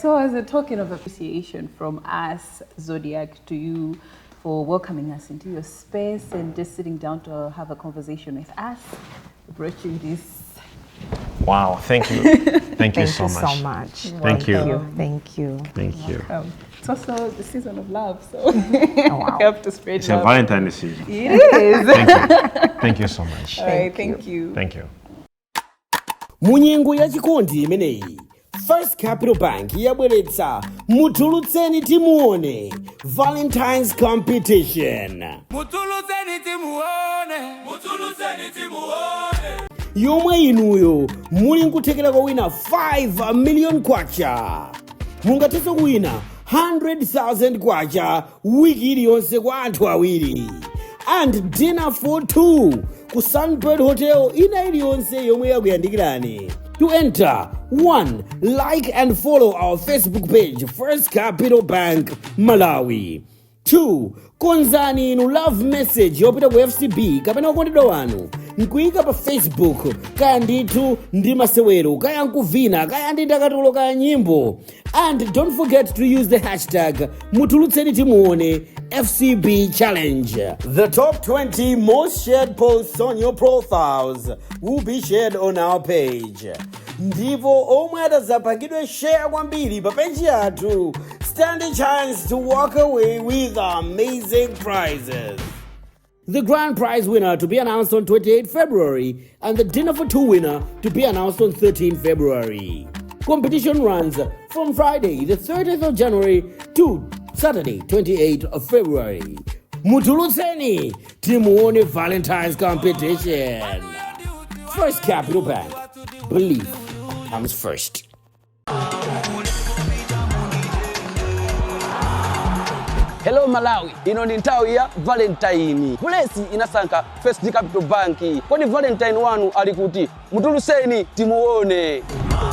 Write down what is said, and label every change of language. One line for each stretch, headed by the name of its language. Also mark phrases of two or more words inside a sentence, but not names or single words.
English: So as a token of appreciation from us, Zodiac, to you for welcoming us into your space and just sitting down to have a conversation with us, we brought you this. Wow, thank you. Thank you so much. Thank you. Thank you. Thank you. It's also the season of love, so we have to spread It's love. a Valentine season. It is. Thank you. Thank you so much. All right, thank you. Thank you.
Nyanja: munyengo ya chikondi imeneyi First Capital Bank yabweretsa mutulutseni timuone Valentine's competition Mutulutseni timuone. Mutulutseni timuone. yomwe inuyo muli nkuthekera kowina 5 million kwacha. Mungathenso kuwina 100,000 kwacha wiki iliyonse kwa anthu awiri.
English: And dinner for 2
Nyanja: ku Sunbird Hotel ina iliyonse yomwe yakuyandikirani.
English: To enter, 1. Like and follow our Facebook page, First Capital Bank, Malawi. 2.
Nyanja: Konzani inu
English: love message
Nyanja: yopita ku FCB kapena ukondedwa wanu nkuyika pa Facebook kaya ndithu ndi masewero kaya nkuvina kaya ndi ndakatulo kaya nyimbo.
English: And don't forget to use the hashtag mutulutseni timuone FCB Challenge. The top 20 most shared posts on your profiles will be shared on our page.
Nyanja: Ndipo omwe atazapangidwe share kwambiri pa page yathu
English: stand a chance to walk away with amazing prizes. The grand prize winner to be announced on 28 February and the dinner for 2 winner to be announced on 13 February. Competition runs from Friday the 30th of January to Saturday 28th of February.
Nyanja: Mutulutseni timuone Valentine's competition.
English: First Capital Bank. Believe. comes first.
Nyanja: Hello Malawi, ino ni nthawi ya Valentine. Bulesi inasankha First Capital Bank. Kodi Valentine wanu ali kuti? Mutuluseni timuone.